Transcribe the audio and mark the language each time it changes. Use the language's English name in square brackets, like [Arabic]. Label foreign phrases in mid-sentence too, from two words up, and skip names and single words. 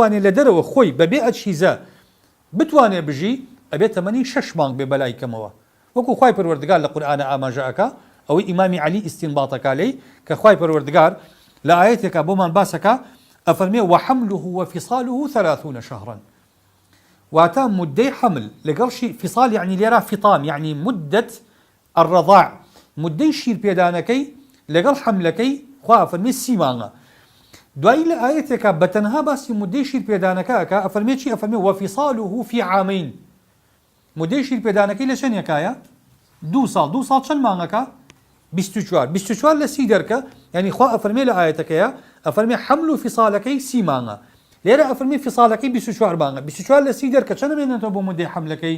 [Central Kurdish] لە دەرەوە خۆی بەبێ ئەچیزە بتوانێ بژی ئەبێت تەمەنی 6 مانگ بێ بەلای کەمەوە، وەکو خوای پەروەردگار لە قورئانە ئاماژەکە ئەوەی ئیمامی عەلی ئیستینباطەکە لێی کە خوای پەروەردگار لە ئاەتێکە بۆمان باسەکە ئەفەرمێ [Arabic] وحمله وفصاله 30 شهرا، [Central Kurdish] واتە مدەی حمل لەگەڵشی فصال يعني لێرە فطام [Arabic] يعني مدة الرضاع، [Central Kurdish] مدەی شیر پێدانەکەی لەگەڵ حملەکەی خوا ئەفەرمێ 30 مانگە. دوایی لە ئاەتێکە بەتەنها باسی مدەی شیر پێدانەکەکە ئەفەرمێ چی؟ [Arabic] ئەفەرمێ وفصاله في عامين، [Central Kurdish] مدەی شیر پێدانەکەی لە چەندێکایە؟ 2 ساڵ. 2 ساڵ چەند مانگەکە؟ 24 لە 30 دەرکە، یعنی خوا ئەفەرمێ لە ئاەتەکەیە ئەفەرمێ حمل و فصالەکەی 30 مانگە، لێرە ئەفەرمێ فصالەکەی 24 مانگە. 24 لە 30 دەرکە چەند بێنێتەوە بۆ مدەی حملەکەی؟